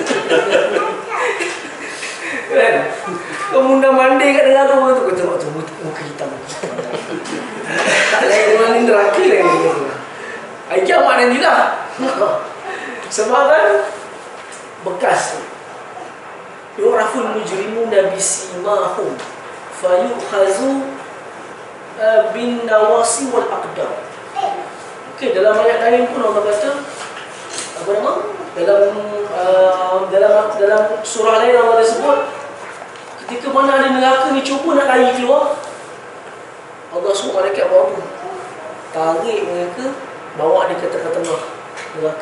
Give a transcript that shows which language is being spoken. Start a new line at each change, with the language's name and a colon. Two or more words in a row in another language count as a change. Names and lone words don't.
Malay: Kan? Kau mundang mandi kat neraka tu, kau tengok tu muka hitam. Tak lain mana neraka lagi. Hari kiamat nanti lah. Sebab kan bekas.
Arabic: يعرف المجرمون بسيماهم فيؤخذ بالنواصي والأقدام.
Malay: Okey, dalam ayat lain pun Allah kata apa nama? Dalam surah lain Allah sebut ketika mana ada neraka ni cuba nak lari keluar, Allah suruh malaikat buat apa? Tarik mereka, bawa dia ke tengah-tengah neraka.